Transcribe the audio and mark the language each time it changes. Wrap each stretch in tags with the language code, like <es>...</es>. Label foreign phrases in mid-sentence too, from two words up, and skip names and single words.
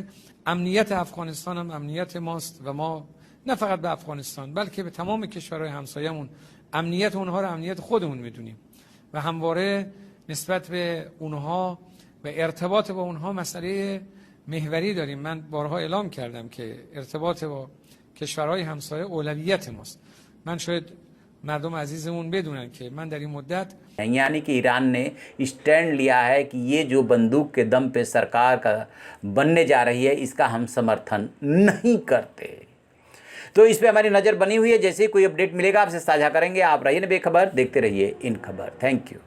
<fa>امنیت افغانستان هم امنیت ماست و ما نه فقط به افغانستان بلکه به تمام کشورهای همسایه‌مون امنیت اونها رو امنیت خودمون میدونیم و همواره نسبت به اونها و ارتباط با اونها مسئله محوری داریم. من بارها اعلام کردم که ارتباط با کشورهای همسایه اولویت ماست. من شاید مردم عزیزمون بدونن که من در این مدت</fa> <hi>यानी कि ईरान ने स्टैंड लिया है कि ये जो बंदूक के दम पे सरकार का बनने जा रही है इसका हम समर्थन नहीं करते। तो इस पे हमारी नज़र बनी हुई है, जैसे ही कोई अपडेट मिलेगा आपसे साझा करेंगे। आप रहिए ना बेखबर, देखते रहिए इन खबर।</hi>